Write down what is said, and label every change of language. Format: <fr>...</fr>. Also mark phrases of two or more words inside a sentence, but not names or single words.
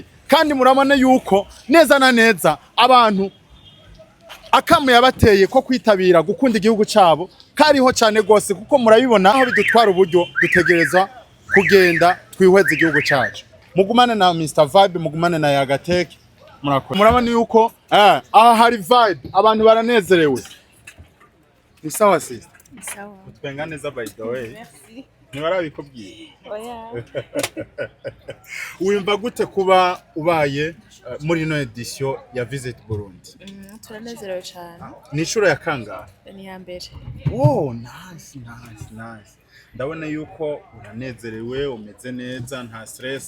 <rn>Kandi murabona yuko neza na neza abantu akamu yabateye ko kwitabira gukunda igihugu cyabo kariho cyane gose, kuko murabibona aho bidutwara uburyo dutegereza kugenda twihweza igihugu cyacu. Mugumane na Mr Vibe, mugumane na Agatech. Murabona yuko aha hari vibe, abantu baranezerewe.</rn> <sw>Ni sawa sister? Ni sawa.</sw> <rn>Utwenga neza</rn> <en>by the way.</en> <rn>Merci. Ntibarabikubwiye? Oya. Wimva gute kuba ubaye muri ino edition ya Visit Burundi? Turanezerewe cyane. Ni inshuro ya kangahe? Ni ya mbere.</rn> <en>Oh, nice.</en> <rn>Ndabona yuko uranezerewe, umeze neza, nta stress.</rn>